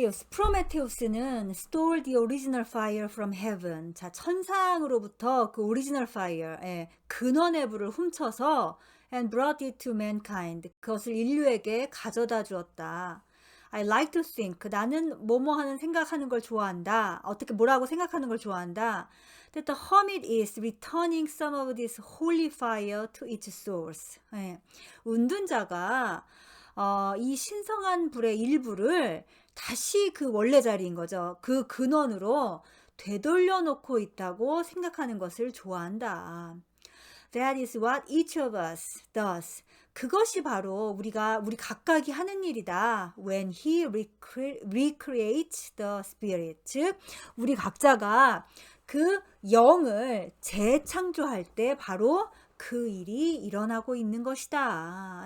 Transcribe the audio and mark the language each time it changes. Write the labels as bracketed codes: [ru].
[en] 프로메테우스는 stole the original fire from heaven. [ko] 자, 천상으로부터 그 original fire, 근원의 불을 훔쳐서 [en] and brought it to mankind. [ko] 그것을 인류에게 가져다 주었다. [en] I like to think. [ko] 나는 뭐뭐 하는 생각하는 걸 좋아한다. 뭐라고 생각하는 걸 좋아한다. [en] That the hermit is returning some of this holy fire to its source. [ko] 운둔자가 이 신성한 불의 일부를 다시 그 원래 자리인 거죠. 그 근원으로 되돌려 놓고 있다고 생각하는 것을 좋아한다. [en] That is what each of us does. [ko] 그것이 바로 우리 각각이 하는 일이다. [en] When he recreates the spirit. [ko] 즉, 우리 각자가 그 영을 재창조할 때 바로 그 일이 일어나고 있는 것이다.